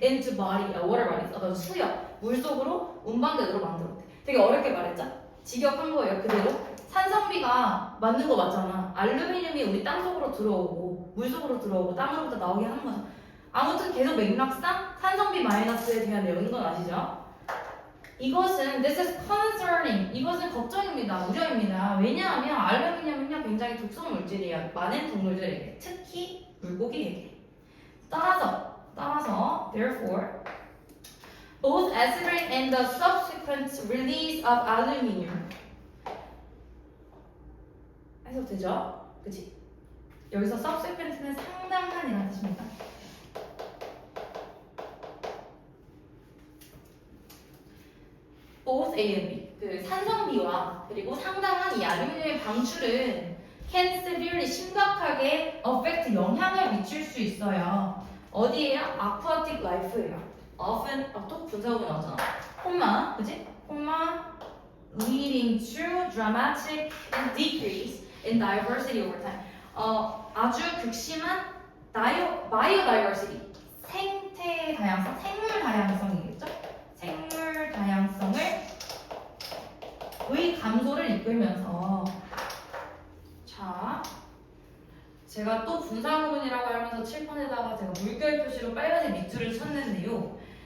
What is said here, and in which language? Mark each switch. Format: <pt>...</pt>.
<en>into body, water bodies,</en> <ko>어떤 수역, 물속으로 운반되도록 만들었대. 되게 어렵게 말했죠? 직역한 거예요, 그대로. 산성비가 맞는 거 맞잖아. 알루미늄이 우리 땅속으로 들어오고, 물속으로 들어오고, 땅으로부터 나오게 하는 거죠. 아무튼 계속 맥락상 산성비 마이너스에 대한 내용인 건 아시죠? 이것은</ko> <en>this is concerning.</en> <ko>이것은 걱정입니다. 우려입니다. 왜냐하면 알루미늄은요 굉장히 독성 물질이에요. 많은 동물들에게, 특히 물고기에게. 따라서</ko> <en>therefore both acid rain and the subsequent release of aluminum</en> <ko>해서 되죠? 그치? 여기서 subsequent는 상당한이라는 뜻입니다. both A and B 그 산성비와 그리고 상당한 이 알루미늄의 방출은</ko> <en>can severely</en> <ko>심각하게 affect 영향을 미칠 수 있어요. 어디에요? aquatic life예요. often 또 분사구문 나오잖아. 콤마, 그지?</ko> <en>콤마 leading to dramatic decrease in diversity over time.</en> <ko>아주 극심한 biodiversity, 생태 다양성, 생물 다양성이겠죠? 생물 다양성을 의 감소를 이끌면서 자, 제가 또 분사구문이라고 하면서 칠판에다가 제가 물결 표시로 빨간색 밑줄을 쳤는데요.</ko>